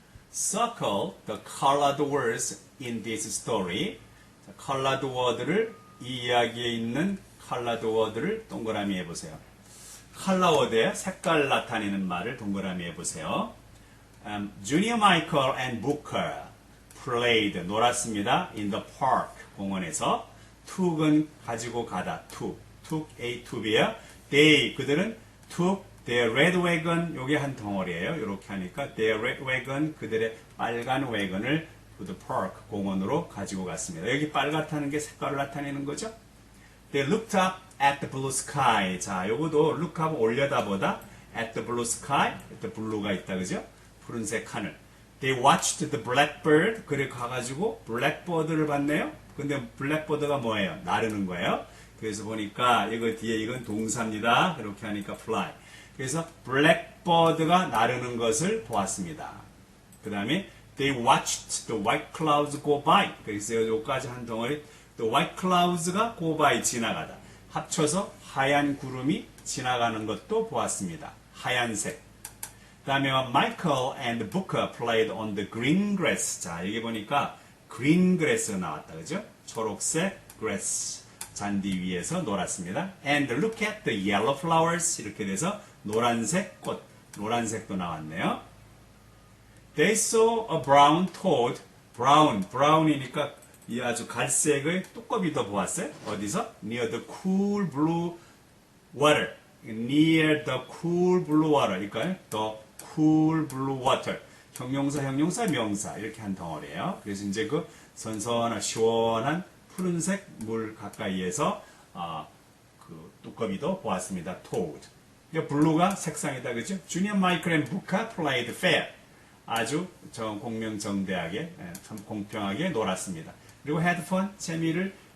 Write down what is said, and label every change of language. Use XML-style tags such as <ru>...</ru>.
<en>Circle the colored words in this story.</en> <ko>colored word를 이 이야기에 있는 colored word를 동그라미 해보세요. color word에 색깔 나타내는 말을 동그라미 해보세요.</ko> <en>Junior Michael and Booker played</en> <ko>놀았습니다.</ko> <en>in the park</en> <ko>공원에서. took은 가지고 가다.</ko> <en>took A to B야. they 그들은 took their red wagon</en> <ko>요게 한 덩어리예요. 이렇게 하니까</ko> <en>their red wagon</en> <ko>그들의 빨간 wagon을</ko> <en>to the park</en> <ko>공원으로 가지고 갔습니다. 여기 빨갛다는 게 색깔을 나타내는 거죠.</ko> <en>They looked up at the blue sky.</en> <ko>자, 요거도</ko> <en>look up</en> <ko>올려다보다</ko> <en>at the blue sky, at the blue가 있다 그죠?</en> <ko>푸른색 하늘.</ko> <en>They watched the blackbird.</en> <ko>그래 가가지고 blackbird를 봤네요. 근데 blackbird가 뭐예요? 나르는 거예요. 그래서 보니까 이거 뒤에 이건 동사입니다. 이렇게 하니까 fly. 그래서 blackbird가 나르는 것을 보았습니다. 그 다음에</ko> <en>They watched the white clouds go by.</en> <ko>그래서 여기까지 한 덩어리 the white clouds가 go by 지나가다. 합쳐서 하얀 구름이 지나가는 것도 보았습니다. 하얀색. 그 다음에</ko> <en>Michael and Booker played on the green grass.</en> <ko>자, 여기 보니까 green grass가 나왔다. 그죠? 초록색 grass. 잔디 위에서 놀았습니다.</ko> <en>And look at the yellow flowers.</en> <ko>이렇게 돼서 노란색 꽃. 노란색도 나왔네요.</ko> <en>They saw a brown toad.</en> <ko>brown이니까 이 아주 갈색의 뚜꺼비도 보았어요. 어디서?</ko> <en>Near the cool blue water. Near the cool blue water. 그러니까 the cool blue water.</en> <ko>형용사, 명사 이렇게 한 덩어리예요. 그래서 이제 그 선선한 시원한 푸른색 물 가까이에서 그 뚜꺼비도 보았습니다.</ko> <en>toad.</en> <ko>그러니까 블루가 색상이다, 그죠?</ko> <en>Junior Michael and Booker played fair.</en> <ko>아주 공명정대하게 참 공평하게 놀았습니다. 그리고</ko> <en>had fun,</en> <ko>재미를</ko>